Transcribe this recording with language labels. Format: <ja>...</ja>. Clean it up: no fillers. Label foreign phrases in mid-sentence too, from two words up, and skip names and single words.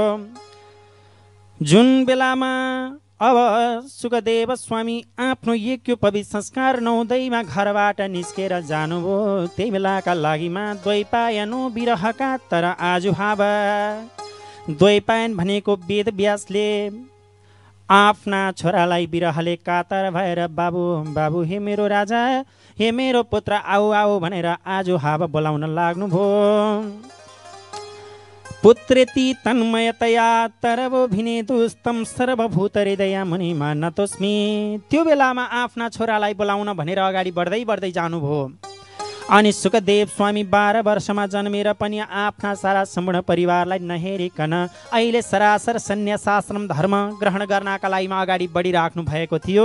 <ne>जुन बेलामा अब सुखदेव स्वामी आफ्नो यज्ञोपवीत संस्कार नहुँदैमा घरबाट निस्केर जानुभयो, त्यही बेलाका लागिमा</ne> <sa>द्वैपायनो विरहका तर आज हावा।</sa> <ne>द्वैपायन भनेको वेद व्यासले आफ्ना छोरालाई विरहले कातर भएर बाबु बाबु हे मेरो राजा, हे मेरो पुत्र आऊ आऊ भनेर आज हावा बोलाउन लाग्नुभयो।</ne> <sa>पुत्रेति तन्मयतया तरवो भिनेदुस्तम सर्वभूत हृदय मुनिमा नतोस्मि।</sa> <ne>त्यो बेलामा आफ्ना छोरालाई बोलाउन भनेर अगाडि बढ्दै जानुभयो। अनि सुखदेव स्वामी 12 वर्षमा जन्मेर पनि आफ्ना सारा सम्पूर्ण परिवारलाई नहेरिकन अहिले सरासर सन्यासाश्रम धर्म ग्रहण गर्नका लागि अगाडि बढिराख्नु भएको थियो।</ne>